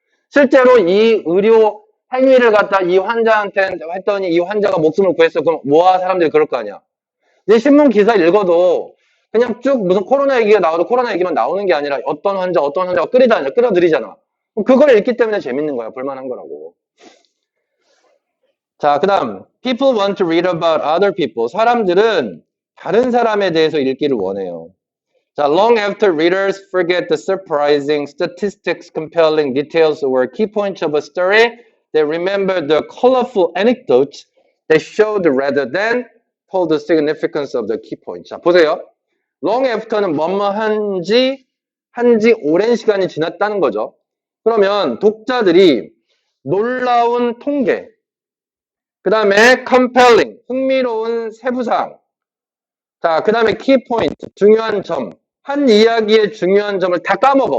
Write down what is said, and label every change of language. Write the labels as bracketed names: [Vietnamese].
[Korean] 실제로 이 의료 행위를 갖다 이 환자한테 했더니 이 환자가 목숨을 구했어. 그럼 뭐하 사람들이 그럴 거 아니야. 이 신문 기사 읽어도 그냥 쭉 무슨 코로나 얘기가 나와도 코로나 얘기만 나오는 게 아니라 어떤 환자가 끌어들이잖아. 그걸 읽기 때문에 재밌는 거야. 볼만한 거라고. 자, 그 다음 [English] people want to read about other people. [Korean] 사람들은 다른 사람에 대해서 읽기를 원해요. [English] 자, long after readers forget the surprising statistics, compelling details, or key points of a story, they remember the colorful anecdotes that showed rather than told the significance of the key points. [Korean] 자, 보세요. long after는 뭐뭐 한지 오랜 시간이 지났다는 거죠. 그러면 독자들이 놀라운 통계, 그 다음에 compelling, 흥미로운 세부사항, 자, 그 다음에 key point, 중요한 점, 한 이야기의 중요한 점을 다 까먹어.